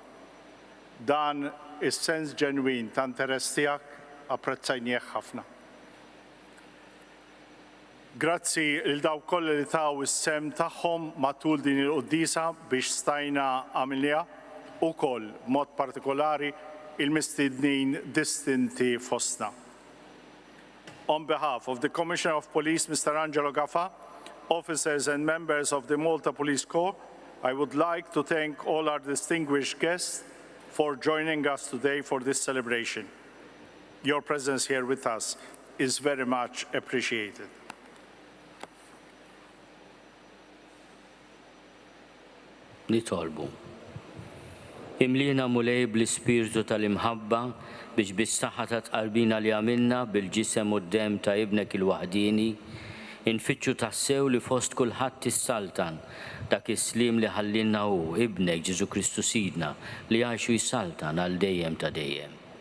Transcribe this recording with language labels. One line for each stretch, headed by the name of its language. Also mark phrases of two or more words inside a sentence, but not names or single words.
Maltese: Dan is-sens ġenwin ta' interess tiegħek apprezzajnieh ħafna. Grazzi lil dawk kollha li taw is-sem tagħhom matul din il-qudiesa biex stajna għamilniha ukoll b'mod partikolari il-mistiednin distinti fostna.
English: On behalf of the Commissioner of Police, Mr. Angelo Gafa, officers and members of the Malta Police Corps, I would like to thank all our distinguished guests for joining us today for this celebration. Your presence here with us is very much appreciated.
Maltese: Nitolbu. Imlina mulej bl-ispirtu tal-imħabba biex bis-saħħa ta' tqalbina li għamilna bil-ġisem u d-dem ta' ibnek il-waħdini, infittxu tassew li fost kulħadd tissaltan dak is-slim li ħallinna hu ibnek Ġesu Kristu Sidna li għaxu jissaltan għal dejjem ta' dejjem.